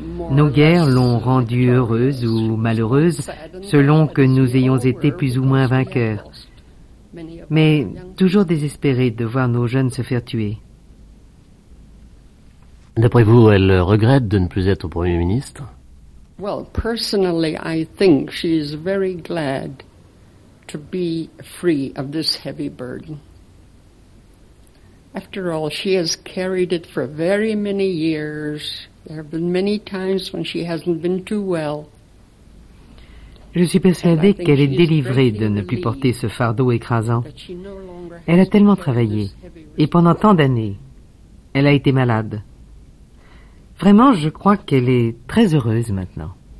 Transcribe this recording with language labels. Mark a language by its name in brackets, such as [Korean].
[French] Nos guerres l'ont rendue heureuse ou malheureuse selon que nous ayons été plus ou moins vainqueurs. Mais toujours désespérée de voir nos jeunes se faire tuer. D'après vous, elle regrette de ne plus être Premier ministre? [English] Well, personally, I think she is very glad to be free of this heavy burden. After all, she has carried it for very many years. There have been many times when she hasn't been too well. [French] Je suis persuadée qu'elle est délivrée de ne plus porter ce fardeau écrasant. Elle a tellement travaillé, et pendant tant d'années, elle a été malade. Vraiment, je crois qu'elle est très heureuse maintenant.